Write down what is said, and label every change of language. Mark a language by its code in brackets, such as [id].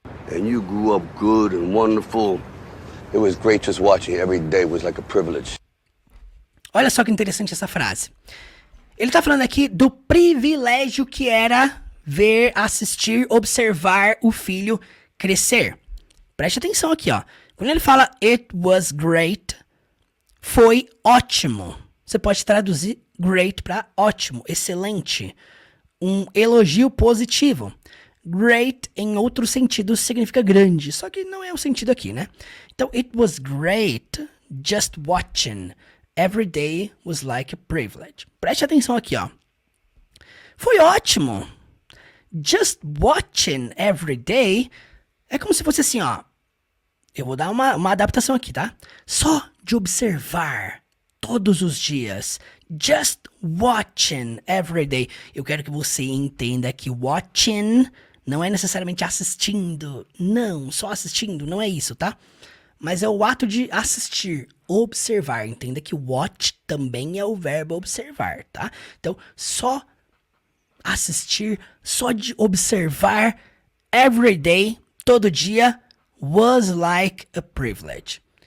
[en] And you grew up good and wonderful. It was great just watching every day was like a privilege. [pt] Olha só que interessante essa frase. Ele tá falando aqui do privilégio que era ver, assistir, observar o filho crescer. Preste atenção aqui, ó. Quando ele fala [en] it was great, [pt] foi ótimo. Você pode traduzir great para ótimo, excelente. Um elogio positivo. Great, em outro sentido, significa grande. Só que não é o sentido aqui, né? [en] Então, it was great just watching. Every day was like a privilege. [pt] Preste atenção aqui, ó. Foi ótimo. [en] Just watching every day [pt] é como se fosse assim, ó. Eu vou dar uma adaptação aqui, tá? Só de observar todos os dias. [en] Just watching every day. [pt] Eu quero que você entenda que watching não é necessariamente assistindo. Não, só assistindo, não é isso, tá? Mas é o ato de assistir, observar. Entenda que watch também é o verbo observar, tá? Então, só assistir, só de observar every day, todo dia, [en] was like a privilege.